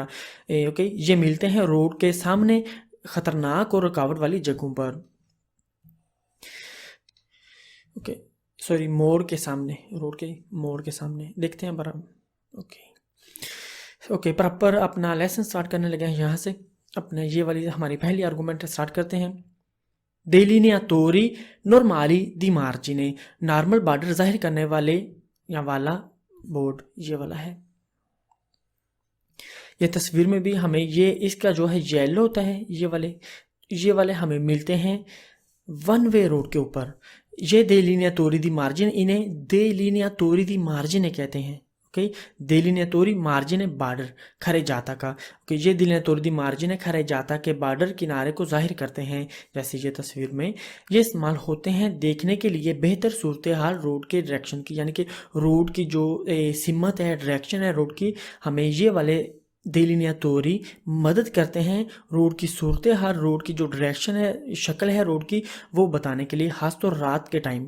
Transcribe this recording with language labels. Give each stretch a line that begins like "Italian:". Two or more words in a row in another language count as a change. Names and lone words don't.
Hindi: ओके, ये मिलते हैं रोड के सामने ख़तरनाक और रुकावट वाली जगहों पर। ओके, सॉरी, मोड़ के सामने, रोड के मोड़ के सामने देखते हैं बराबर। ओके, प्रॉपर अपना
English: lesson start
Hindi: करने लगे हैं। यहाँ से अपने ये वाली हमारी पहली आर्गूमेंट स्टार्ट करते हैं।
Italian: delineatori normali di margine,
English: normal border
Hindi: जाहिर करने वाले या वाला बोर्ड ये वाला है। ये तस्वीर में भी हमें ये इसका जो है येलो होता है, ये वाले हमें मिलते हैं
English: 1 way road
Hindi: के ऊपर। ये
Italian: delineatori di margine,
Hindi: इन्हें
Italian: delineatori di margine
Hindi: कहते हैं। ओके,
Italian: delineatori margine border खरे-जाता का।
Hindi: ओके, ये
Italian: delineatori di margine
Hindi: है खरे-जाता के बॉर्डर किनारे को जाहिर करते हैं, जैसे ये तस्वीर में। ये इस्तेमाल होते हैं देखने के लिए बेहतर सूरत हाल रोड के डायरेक्शन की, यानी कि रोड की जो सिमत है, डायरेक्शन है रोड की, हमें ये वाले delineatori मदद करते हैं रोड की सूरत हाल, रोड की जो डायरेक्शन है, शक्ल है रोड की, वो बताने के लिए, खासतौर रात के टाइम।